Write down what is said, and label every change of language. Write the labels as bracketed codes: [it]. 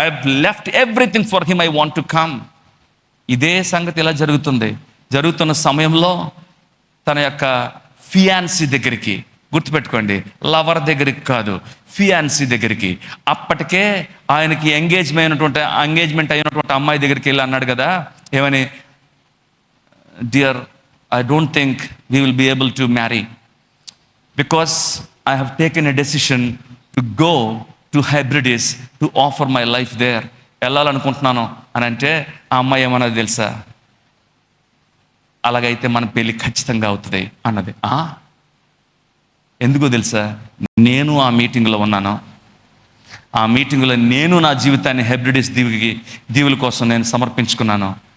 [en] I have left everything for him. I want to come. [te] ఇదే సంగతి ఇలా జరుగుతున్న సమయంలో తన యొక్క ఫియాన్సీ దగ్గరికి, గుర్తుపెట్టుకోండి, లవర్ దగ్గరికి కాదు, ఫియాన్సీ దగ్గరికి, అప్పటికే ఆయనకి ఎంగేజ్మెంట్ అయినటువంటి అమ్మాయి దగ్గరికి వెళ్ళి అన్నాడు కదా, ఏమని? [en] Dear, I don't think we will be able to marry because I have taken a decision to go to Hebrides to offer my life there. [te] వెళ్ళాలనుకుంటున్నాను అని అంటే ఆ అమ్మాయి ఏమన్నది తెలుసా? అలాగైతే మన పెళ్ళి ఖచ్చితంగా అవుతుంది అన్నది. ఎందుకో తెలుసా? నేను ఆ మీటింగ్లో ఉన్నాను. ఆ మీటింగ్లో నేను నా జీవితాన్ని హెబ్రిడిస్ దీవుల కోసం నేను సమర్పించుకున్నాను.